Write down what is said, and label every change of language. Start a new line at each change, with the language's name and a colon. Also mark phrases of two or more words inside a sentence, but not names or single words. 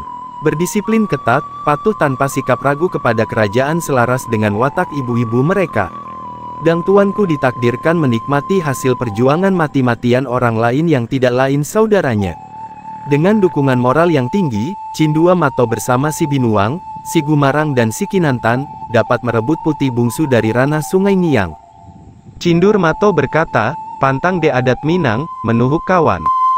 Indonesian: Berdisiplin ketat, patuh tanpa sikap ragu kepada kerajaan selaras dengan watak ibu-ibu mereka. Dang tuanku ditakdirkan menikmati hasil perjuangan mati-matian orang lain yang tidak lain saudaranya. Dengan dukungan moral yang tinggi, Cindua Mato bersama Si Binuang, Si Gumarang dan Si Kinantan dapat merebut putih bungsu dari ranah Sungai Niang. Cindur Mato berkata,
Minangkabau: "Pantang de adat Minang, menuhuk kawan."